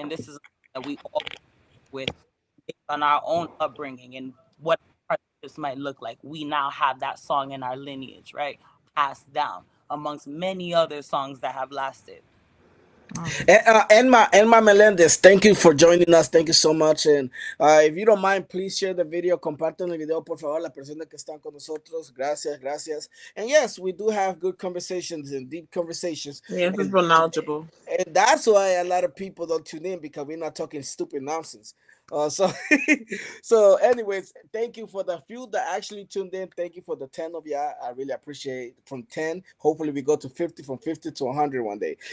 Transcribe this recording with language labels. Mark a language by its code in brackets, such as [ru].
[en] And this is that we all with based on our own upbringing and what partnerships might look like. We now have that song in our lineage, right? Passed down amongst many other songs that have lasted. Enma Melendez, thank you for joining us. Thank you so much. And if you don't mind, please share the video. [es] Compartan el video, por favor, la persona que están con nosotros. Gracias, gracias. [en] And yes, we do have good conversations and deep conversations. Yeah, this is And real knowledgeable. and that's why a lot of people don't tune in, because we're not talking stupid nonsense. So so anyways, thank you for the few that actually tuned in. Thank you for the 10 of y'all. I really appreciate it. From 10, hopefully we go to 50, from 50 to 100 one day.